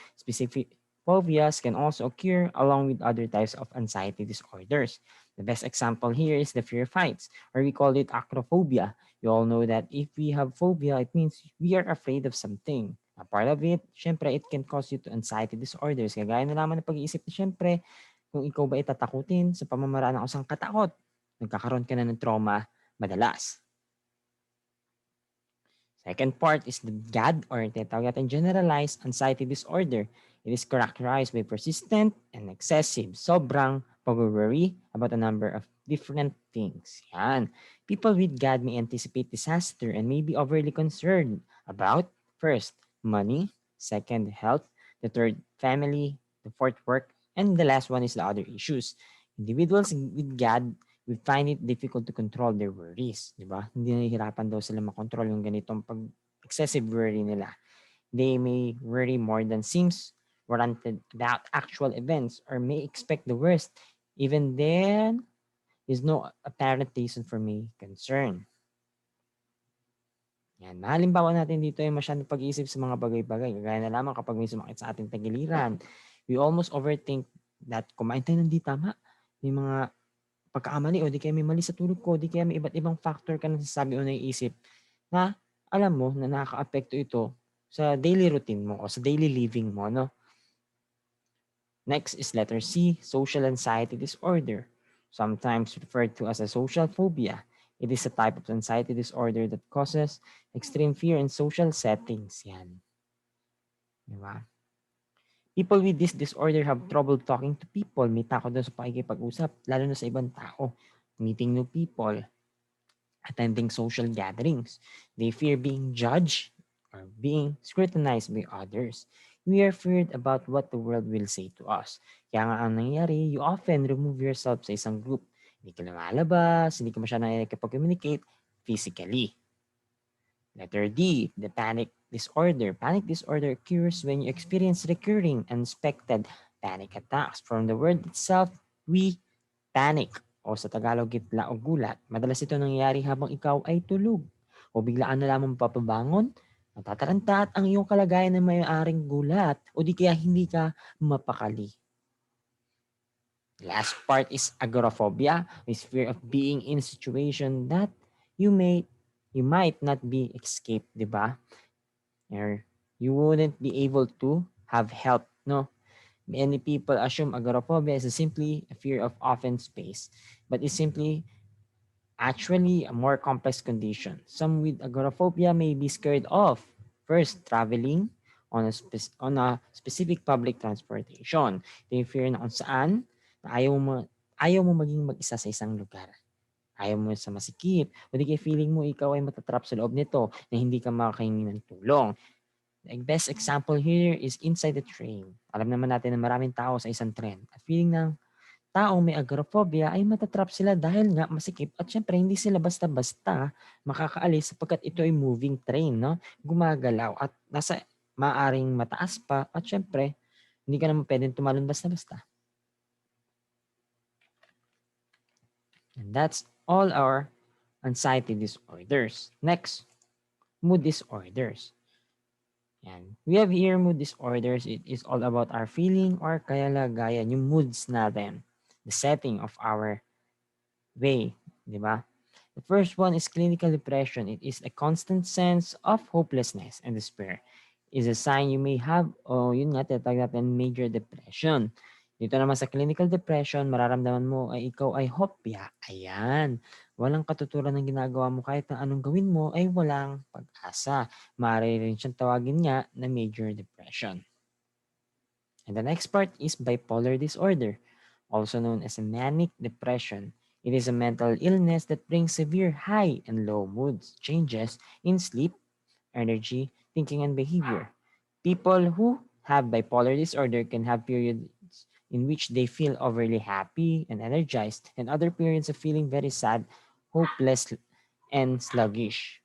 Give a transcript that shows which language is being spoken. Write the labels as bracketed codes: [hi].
[en] Specific phobias can also occur along with other types of anxiety disorders. The best example here is the fear of heights, or we call it acrophobia. You all know that if we have phobia, it means we are afraid of something. A part of it, syempre, it can cause you to anxiety disorders. [tl] Kagaya na naman ng pag-iisip na syempre, kung ikaw ba itatakutin sa pamamaraan ng isang katakot, nagkakaroon ka na ng trauma madalas. [en] Second part is the GAD or [tl] tinatawag natin [en] generalized anxiety disorder. It is characterized by persistent and excessive, [tl] sobrang pag-worry [en] about a number of different things. Yan. People with GAD may anticipate disaster and may be overly concerned about, first, money, second, health, the third, family, the fourth, work, and the last one is the other issues. Individuals with GAD we find it difficult to control their worries, di ba? [tl] Hindi nahihirapan daw sila makontrol yung ganitong excessive worry nila. [en] They may worry more than seems warranted about actual events or may expect the worst. Even then, is no apparent reason for me concern. [tl] Yan. Halimbawa natin dito ay masyadong pag-iisip sa mga bagay-bagay. Gaya na lamang kapag may sumakit sa ating tagiliran. [en] We almost overthink that [tl] kumain tayo ng di tama. May mga pagkakamali o di kaya may mali sa tulog ko, di kaya may iba't ibang factor ka na sasabi o naiisip na alam mo na nakaka-apekto ito sa daily routine mo o sa daily living mo, no? [en] Next is letter C, social anxiety disorder. sometimes referred to as a social phobia. It is a type of anxiety disorder that causes extreme fear in social settings. Yan. Di ba? People with this disorder have trouble talking to people. [tl] May takot doon sa pakikipag-usap, lalo na sa ibang tao. [en] Meeting new people, attending social gatherings. They fear being judged or being scrutinized by others. We are feared about what the world will say to us. [tl] Kaya nga ang nangyayari, [en] you often remove yourself [tl] sa isang group. Hindi ka lumalabas, hindi ka masyadong nakikipag-communicate physically. [en] Letter D, the panic disorder. Panic disorder occurs when you experience recurring, unexpected panic attacks. From the word itself, we panic [tl] o sa Tagalog, gitla o gulat. Madalas ito nangyayari habang ikaw ay tulog o biglaan na lamang papabangon, matataranta at ang iyong kalagayan ay may-aring gulat o di kaya hindi ka mapakali. [en] Last part is agoraphobia, is fear of being in a situation that you might not be escaped, di ba? Or you wouldn't be able to have help, no? Many people assume agoraphobia is simply a fear of open space, but it's simply actually a more complex condition. Some with agoraphobia may be scared of first traveling on a specific public transportation. They fear [tl] na kung saan na ayaw mo maging mag-isa sa isang lugar. Ayaw mo sa masikip. O di kaya feeling mo ikaw ay matatrap sa loob nito na hindi ka makakahingi ng tulong. [en] The best example here is inside the train. [tl] Alam naman natin na maraming tao sa isang tren. At feeling ng taong may agoraphobia ay matatrap sila dahil nga masikip at syempre hindi sila basta-basta makakaalis sapagkat ito ay moving train, no? Gumagalaw at nasa maaring mataas pa at syempre hindi ka naman pwedeng tumalon basta-basta. [en] And that's all our anxiety disorders. Next, mood disorders. Yan. We have here mood disorders. It is all about our feeling or [tl] kalagayan, yung moods natin, [en] the setting of our way, di ba? The first one is clinical depression. It is a constant sense of hopelessness and despair. Is a sign you may have, [tl] o yun nga, tinatawag natin [en] major depression. [tl] Dito naman sa clinical depression, mararamdaman mo ay ikaw ay hopya. Ayan. Walang katuturan ng ginagawa mo kahit na anong gawin mo ay walang pag-asa. Maaari rin siyang tawagin nga na major depression. [en] And the next part is bipolar disorder, also known as a manic depression. It is a mental illness that brings severe high and low moods, changes in sleep, energy, thinking, and behavior. People who have bipolar disorder can have periods in which they feel overly happy and energized, and other periods of feeling very sad, hopeless, and sluggish.